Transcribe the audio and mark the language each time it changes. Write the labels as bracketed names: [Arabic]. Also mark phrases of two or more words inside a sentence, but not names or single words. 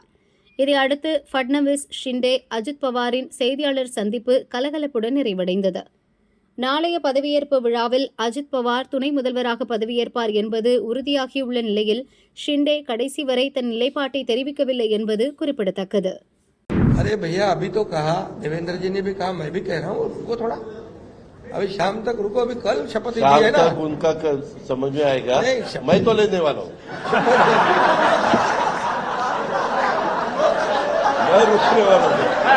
[Tamil] இதையடுத்து பட்னாவிஸ், ஷிண்டே, அஜித் பவாரின் செய்தியாளர் சந்திப்பு கலகலப்புடன் நிறைவடைந்தது. நாளைய பதவியேற்பு விழாவில் அஜித் பவார் துணை முதல்வராக பதவியேற்பார் என்பது உறுதியாகியுள்ள நிலையில் ஷிண்டே கடைசி வரை தன் நிலைப்பாட்டை தெரிவிக்கவில்லை என்பது குறிப்பிடத்தக்கது. [Hindi] अरे भैया अभी तो कहा, देवेंद्र जी ने भी कहा, मैं भी कह रहा हूँ, रुको थोड़ा, अभी शाम तक रुको, अभी कल शपथ ली है ना, उनका समझ में आएगा, मैं तो लेने वाला हूँ, मैं रुकने वाला हूँ।